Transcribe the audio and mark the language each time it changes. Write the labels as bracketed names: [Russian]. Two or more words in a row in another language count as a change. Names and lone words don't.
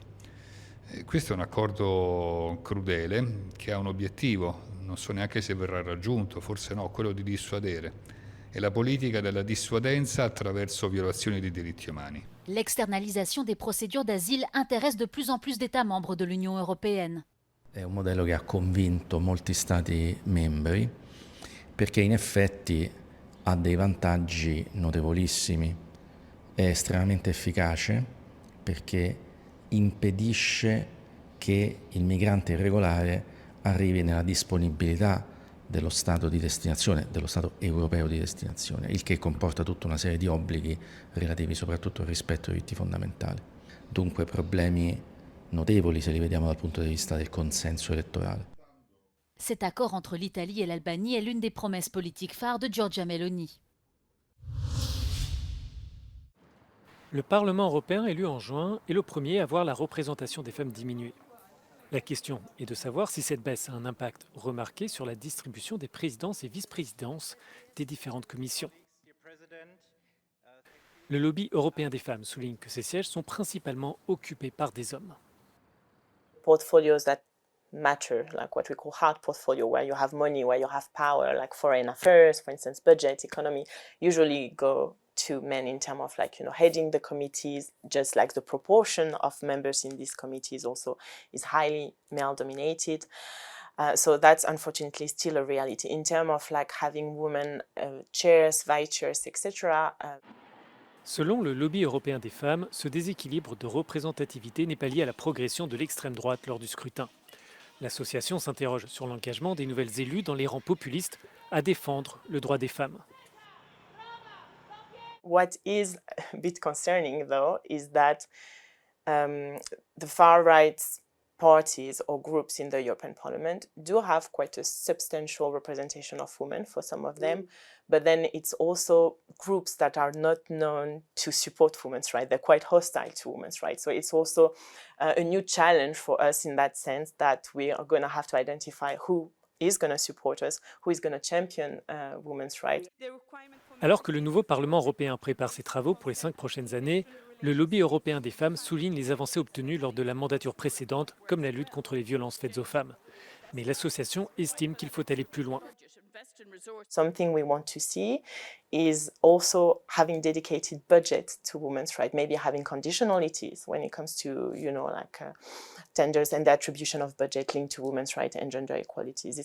[Italian] Questo è un accordo crudele che ha un obiettivo, non so neanche se verrà raggiunto, forse no, quello di dissuadere. È la politica della dissuadenza attraverso violazioni dei diritti umani. [French] L'externalisation des procédures d'asile intéresse de plus en plus d'États membres de l'Union européenne. [Italian] È un modello che ha convinto molti Stati membri perché in effetti ha dei vantaggi notevolissimi, è estremamente efficace perché impedisce che il migrante irregolare arrivi nella disponibilità dello Stato di destinazione, dello Stato europeo di destinazione, il che comporta tutta una serie di obblighi relativi soprattutto al rispetto dei diritti fondamentali. Dunque problemi notevoli se li vediamo dal punto di vista del consenso elettorale. [French] Cet accord entre l'Italie et l'Albanie est l'une des promesses politiques phares de Giorgia Meloni. Le Parlement européen élu en juin est le premier à voir la représentation des femmes diminuer. La question est de savoir si cette baisse a un impact remarqué sur la distribution des présidences et vice-présidences des différentes commissions. Le lobby européen des femmes souligne que ces sièges sont principalement occupés par des hommes. [English] Portfolios that matter, like what we call hard portfolio, where you have money, where you have power, like foreign affairs, for instance, budget, economy, usually go to men in terms of heading the committees, just like the proportion of members in these committees also is highly male dominated. So that's unfortunately still a reality in terms of having women chairs, vice chairs, etc. [French] Selon le lobby européen des femmes, ce déséquilibre de représentativité n'est pas lié à la progression de l'extrême droite lors du scrutin. L'association s'interroge sur l'engagement des nouvelles élues dans les rangs populistes à défendre le droit des femmes. [English] What is a bit concerning, though, is that the far-right parties or groups in the European Parliament do have quite a substantial representation of women for some of them, but then it's also groups that are not known to support women's rights. They're quite hostile to women's rights. So it's also a new challenge for us in that sense that we are going to have to identify who is going to support us, who is going to champion women's rights. [French] Alors que le nouveau Parlement européen prépare ses travaux pour les 5 prochaines années, le lobby européen des femmes souligne les avancées obtenues lors de la mandature précédente, comme la lutte contre les violences faites aux femmes. Mais l'association estime qu'il faut aller plus loin. [English] Something we want to see is also having dedicated budget to women's rights, maybe having conditionalities when it comes to, tenders and the attribution of budget linked to women's rights and gender equalities.